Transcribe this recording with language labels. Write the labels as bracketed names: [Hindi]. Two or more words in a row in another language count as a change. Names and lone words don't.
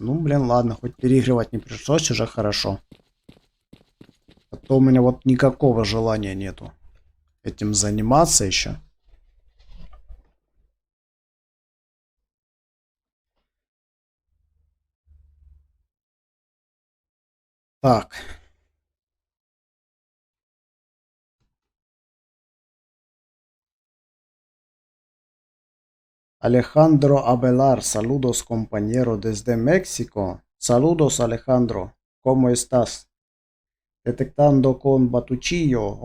[Russian] Ну, блин, ладно, хоть переигрывать не пришлось, уже хорошо. А то у меня вот никакого желания нету этим заниматься еще. Так. [Spanish] Alejandro Abelar, saludos compañero desde México. Saludos Alejandro, ¿cómo estás? Detectando con Batuchillo.